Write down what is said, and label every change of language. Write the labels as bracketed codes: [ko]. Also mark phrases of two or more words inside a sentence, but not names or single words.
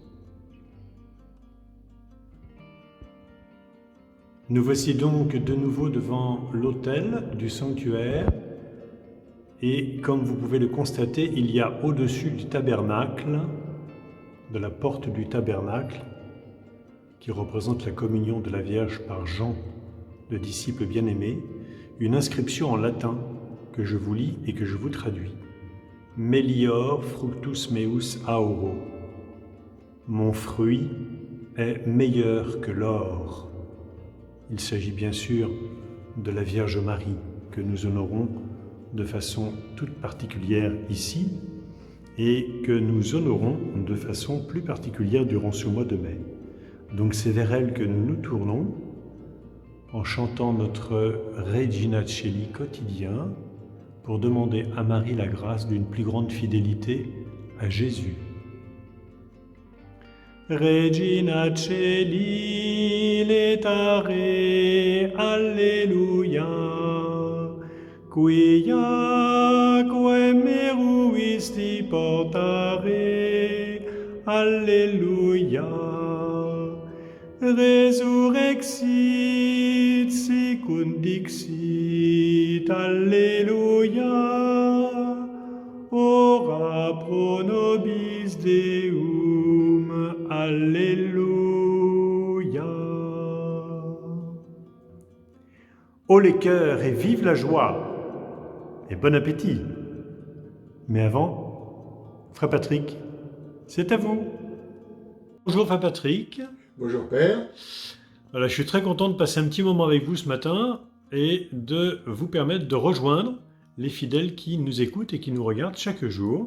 [fr] Nous voici donc de nouveau devant l'autel du sanctuaire et comme vous pouvez le constater, il y a au-dessus du tabernacle, de la porte du tabernacle, qui représente la communion de la Vierge par Jean, le disciple bien-aimé, une inscription en latin que je vous lis et que je vous traduis. [la] Melior fructus meus auro. [fr] Mon fruit est meilleur que l'or. Il s'agit bien sûr de la Vierge Marie que nous honorons de façon toute particulière ici et que nous honorons de façon plus particulière durant ce mois de mai. Donc c'est vers elle que nous nous tournons en chantant notre Regina Coeli quotidien pour demander à Marie la grâce d'une plus grande fidélité à Jésus. [la] Regina Coeli letare, Alleluia, quiaque meruisti portare, Alleluia, resurrexit sicut dixit, Alleluia, ora pro nobis Deum, Alleluia. [fr] Haut les cœurs et vive la joie et bon appétit. Mais avant, Frère Patrick, c'est à vous. Bonjour Frère Patrick. Bonjour Père. Voilà, je suis très content de passer un petit moment avec vous ce matin et de vous permettre de rejoindre les fidèles qui nous écoutent et qui nous regardent chaque jour.